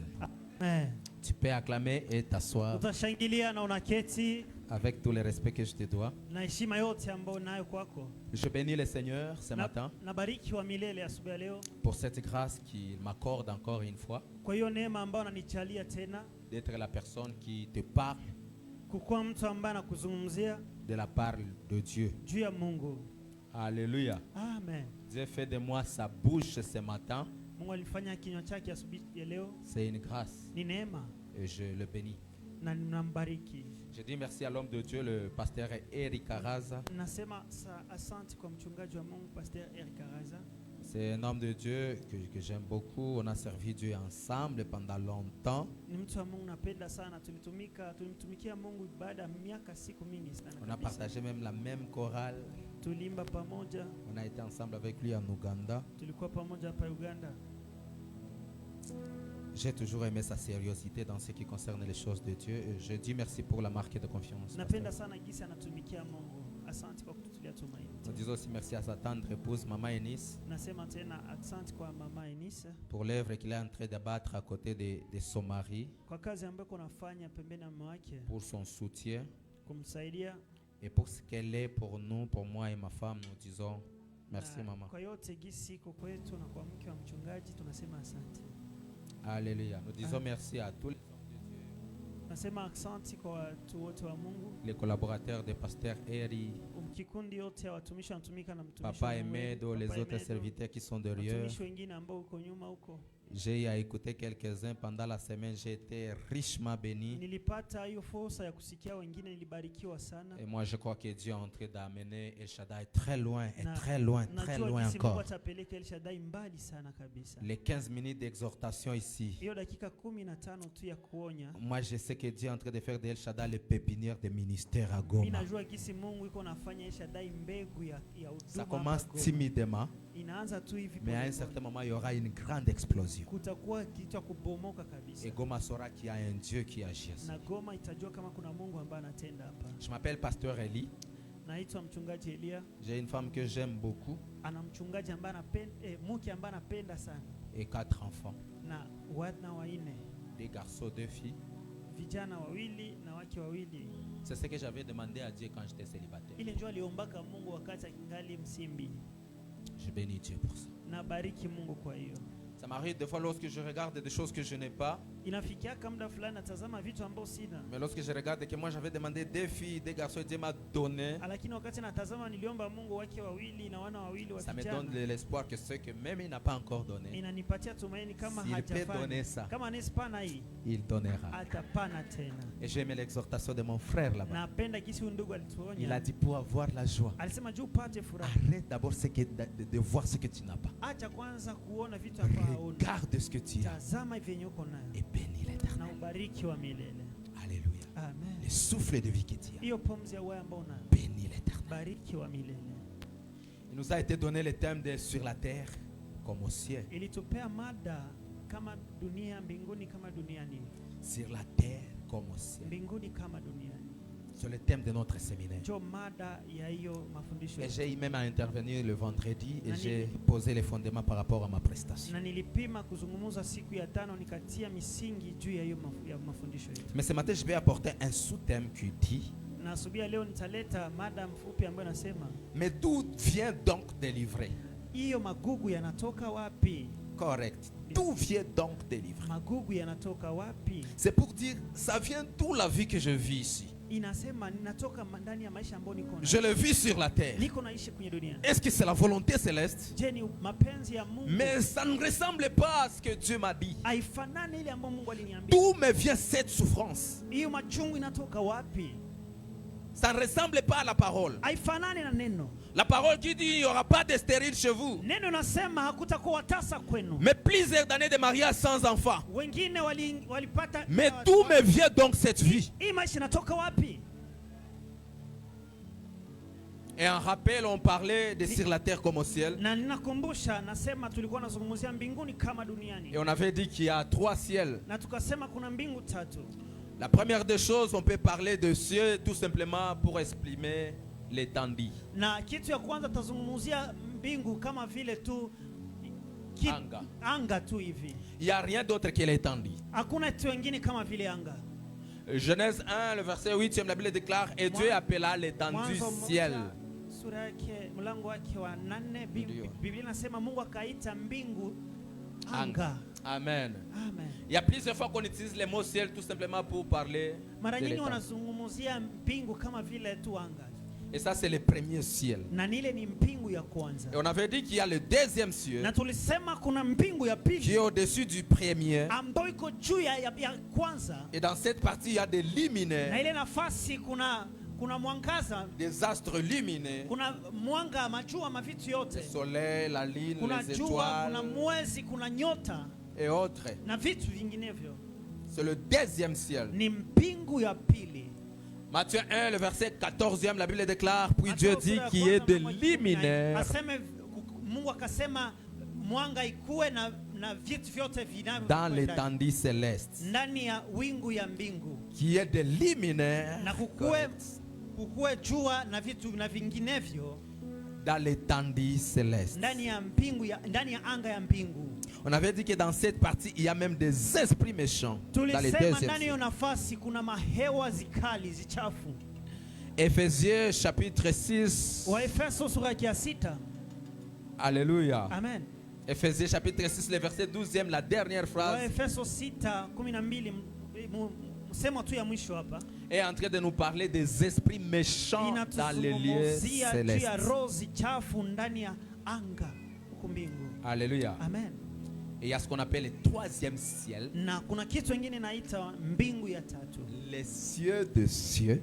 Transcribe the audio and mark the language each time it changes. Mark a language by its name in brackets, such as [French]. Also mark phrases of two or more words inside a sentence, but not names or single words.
[French] Tu peux acclamer et t'asseoir avec tout le respect que je te dois. Je bénis le Seigneur ce matin pour cette grâce qu'il m'accorde encore une fois d'être la personne qui te parle [Swahili] kukuwa mtu ambaye anakuzungumzia [French] de la part de Dieu. [Swahili] juu ya Mungu. [French] Alléluia. Amen. Dieu fait de moi sa bouche ce matin. [Swahili] Mungu alifanya kinywa chake asubuhi ya leo. [French] C'est une grâce. [Swahili] Ni neema [French] Et je le bénis. [Swahili] na ninambariki. [French] Je dis merci à l'homme de Dieu, le pasteur Eric Araza. [Swahili] Nasema asante kwa mchungaji wa Mungu Pastor Eric Araza. [French] C'est un homme de Dieu que j'aime beaucoup. On a servi Dieu ensemble pendant longtemps. [Swahili] Ni mtu wa Mungu napenda sana. Tulimtumikia Mungu baada ya miaka siku mingi sana. [French] On a partagé même la même chorale. [Swahili] Tulimba pamoja. [French] On a été ensemble avec lui en Ouganda. [Swahili] Tulikuwa pamoja hapa Uganda. [French] J'ai toujours aimé sa sérieuxité dans ce qui concerne les choses de Dieu. Et je dis merci pour la marque de confiance. [Swahili] Napenda sana jinsi anatumikia Mungu. Asante kwa kututulia tumaini. [French] Nous disons aussi merci à sa tendre épouse, Maman Enis, [Swahili] Nasema tena asante kwa mama Enisa [French] pour l'œuvre qu'il est en train d'abattre à côté de son mari, [Swahili] kwa kazi ambayo anafanya pembeni ya mume wake, [French] pour son soutien [Swahili] kumsaidia [French] et pour ce qu'elle est pour nous, pour moi et ma femme. Nous disons merci, Maman. [Swahili] Kwa yote gisi iko kwetu na kwa mke wa mchungaji tunasema asante. [French] Alléluia. Nous disons merci à tous les hommes de Dieu, [Swahili] Nasema asante kwa watu wote wa Mungu, [French] les collaborateurs de Pasteur Eri, [Swahili] kikundi yote ya watumishi wanatumika na mtumishi Papa wa Mungu, Emedo, [French] les [Swahili] Papa [French] autres [Swahili] Emedo, [French] serviteurs qui sont derrière. [Swahili] watumishi wengine ambao uko nyuma huko. [French] J'ai eu à écouter quelques-uns pendant la semaine. J'ai été richement béni. [Swahili] Nilipata hiyo fursa ya kusikia wengine, nilibarikiwa sana. [French] Et moi, je crois que Dieu est en train d'amener El Shaddai très loin, et [Swahili] Na- [French] très loin [Swahili] Najua jinsi Mungu [French] encore. [Swahili] atapeleka El Shaddai mbali sana kabisa. [French] Les 15 minutes d'exhortation ici. [Swahili] Hiyo dakika 15 tu ya kuonya. [French] Moi, je sais que Dieu est en train de faire de El Shaddai le pépinière des ministères à [Swahili] Mimi Goma. najua jinsi Mungu iko nafanya El Shaddai mbegu ya [French] Ça [Swahili] huduma. [French] commence [Swahili] hapa Goma. [French] timidement, [Swahili] Inaanza tu hivi [French] mais à un [Swahili] pole [French] certain [Swahili] pole. [French] moment, il y aura une grande explosion. [Swahili] Kutakuwa kitu cha kubomoka kabisa. [French] Et Goma saura qu'il y a un Dieu qui agit. [Swahili] Na Goma itajua kama kuna Mungu ambaye anatenda hapa. [French] Je m'appelle Pasteur Eli. [Swahili] Naitwa mchungaji Elia. [French] J'ai une femme que j'aime beaucoup [Swahili] Ana mchungaji ambaye anapenda mke ambaye anapenda sana [French] et 4 enfants. [Swahili] na wana wanne, [French] 2 garçons, 2 filles. [Swahili] vijana wawili na wake wawili. [French] C'est ce que j'avais demandé à Dieu quand j'étais célibataire. [Swahili] Ile ndio aliombaka Mungu wakati akingali msimbi. [French] Je bénis Dieu pour ça. [Swahili] Na bariki Mungu kwa hiyo. [French] Ça m'arrive des fois lorsque je regarde des choses que je n'ai pas. [Swahili] Inafikia kama muda fulani natazama vitu ambavyo sina. [French] Mais lorsque je regarde que moi j'avais demandé 2 filles, 2 garçons, Dieu m'a donné. [Swahili] Lakini wakati natazama niliomba Mungu wake wawili na wana wawili wa [French] Ça me donne [Swahili] vijana. [French] de l'espoir que ce que même il n'a pas encore donné, [Swahili] Inanipatia tumaini kama [French] s'il peut donner [Swahili] hajafanya. [French] ça, [Swahili] Kama anespana hii [French] il donnera. [Swahili] atapana tena. [French] Et j'aime l'exhortation de mon frère là-bas. [Swahili] Napenda kisi huyu ndugu [French] Il a [Swahili] alituonya. [French] dit pour avoir la joie, [Swahili] Alisema juu upate furaha. [French] arrête d'abord de voir ce que tu n'as pas. [Swahili] Acha kwanza kuona vitu ambavyo hauna. [French] Regarde ce que tu as [Swahili] Tazama hivi yenye uko nayo [French] et bénis l'Éternel. [Swahili] na ubariki wa milele. [French] Alléluia. Amen. Le souffle de vie que tu as, [Swahili] Hiyo pumzi ya wewe ambao unayo, [French] bénis l'Éternel. [Swahili] bariki wa milele. [French] Il nous a été donné le thème de sur la terre comme au ciel. [Swahili] Ilitupea mada kama dunia mbinguni kama duniani. [French] Sur la terre comme au ciel. [Swahili] Mbinguni kama duniani. [French] C'est le thème de notre séminaire. [Swahili] Ndio mada ya hiyo mafundisho. [French] Et j'ai eu même à intervenir le vendredi et j'ai posé les fondements par rapport à ma prestation. [Swahili] Na nilipima kuzungumza siku ya tano nikatia misingi juu ya hiyo mafundisho yetu. [French] Mais ce matin, je vais apporter un sous-thème qui dit: [Swahili] Na asubuhi ya leo nitaleta mada mfupi ambayo nasema, [French] mais d'où vient donc délivrer? [Swahili] hiyo magugu yanatoka wapi? [French] Correct. D'où vient donc délivrer? [Swahili] Magugu yanatoka wapi? [French] C'est pour dire, ça vient d'où la vie que je vis ici. [Swahili] Inasema ninatoka ndani ya maisha ambayo niko [French] Je [Swahili] nayo. [French] le vis sur la terre. [Swahili] Niko naishi kwenye dunia. [French] Est-ce que c'est la volonté céleste? [Swahili] Je, ni mapenzi ya Mungu? [French] Mais ça ne ressemble pas à ce que Dieu m'a dit. [Swahili] Haifanani ile ambayo Mungu aliniambia. [French] D'où me vient cette souffrance? [Swahili] Hiyo machungu inatoka wapi? [French] Ça ne ressemble pas à la parole. [Swahili] Haifanani na neno. [French] La parole qui dit il n'y aura pas de stérile chez vous. [Swahili] Neno nasema hakutakuwa tasa kwenu. [French] Mais plusieurs d'années de mariage sans enfant. [Swahili] Wengine walipata. [French] Mais d'où me vient donc cette vie? [Swahili] Hii maisha inatoka wapi? [French] Et en rappel, on parlait de sur la terre comme au ciel. [Swahili] Na ninakumbusha, nasema tulikuwa nazungumzia mbinguni kama duniani. [French] Et on avait dit qu'il y a 3 ciels. [Swahili] Na tukasema kuna mbingu tatu. [French] La première des choses, on peut parler de cieux tout simplement pour exprimer l'étendue. [Swahili] Na kitu ya kwanza tazungumzia mbingu kama vile tu anga tu hivi. [French] Il n'y a rien d'autre que l'étendue. [Swahili] Hakuna kitu kingine kama vile anga. [French] Genèse 1, le verset 8, la Bible déclare: et Dieu appela l'étendue ciel. [Swahili] Sura yake mlango wake wa 4 Biblia inasema Mungu akaita mbingu anga. [French] Amen. Amen. Il y a plusieurs fois qu'on utilise le mot ciel tout simplement pour parler [Swahili] Mara [French] de [Swahili] nyingi [French] l'étang. [Swahili] wanazungumzia mbingu kama vile tu anga. [French] Et ça c'est le premier ciel. [Swahili] Na nile ni mbingu ya kwanza. [French] Et on avait dit qu'il y a le deuxième ciel [Swahili] Na tulisema kuna mbingu ya pili [French] qui est au-dessus du premier. [Swahili] ambayo iko juu ya kwanza. [French] Et dans cette partie il y a des [Swahili] Na [French] luminaires, [Swahili] ile nafasi kuna mwangaza, [French] des astres lumineux, [Swahili] kuna mwanga majua mavitu yote. [French] le soleil, la lune, [Swahili] Kuna [French] les [Swahili] jua, kuna [French] étoiles [Swahili] mwezi, kuna nyota [French] et autres. [Swahili] na vitu vinginevyo. [French] C'est le deuxième ciel. [Swahili] Ni mbingu ya pili. [French] Matthieu 1, le verset 14e, la Bible déclare, puis Dieu dit qu'il y ait des luminaires [Swahili] Mungu akasema mwanga ikuwe na vitu vyote [French] dans l'étendue céleste. [Swahili] ndani ya wingu ya mbingu. [French] Qu'il y ait des luminaires [Swahili] Na kukue jua na vitu na vinginevyo [French] dans l'étendue céleste. [Swahili] ndani ya mbingu ndani ya anga ya mbingu. [French] On avait dit que dans cette partie, il y a même des esprits méchants. Dans les [Swahili] Tulisema ndani ya [French] deuxièmes. [Swahili] nafasi kuna mahewa zikali zichafu. [French] Éphésiens chapitre 6. [Swahili] Waefeso sura ya 6. [French] Alléluia. Amen. Éphésiens chapitre 6, le verset 12e, la dernière phrase, [Swahili] Waefeso 6:12 msemo tu ya mwisho hapa. [French] est en train de nous parler des esprits méchants dans les lieux célestes. [Swahili] Ya roho zichafu ndani ya anga huko mbingu. [French] Alléluia. Amen. Et il y a ce qu'on appelle le troisième ciel. [Swahili] Na kuna kitu kingine naita mbingu ya tatu. [French] Les cieux de cieux.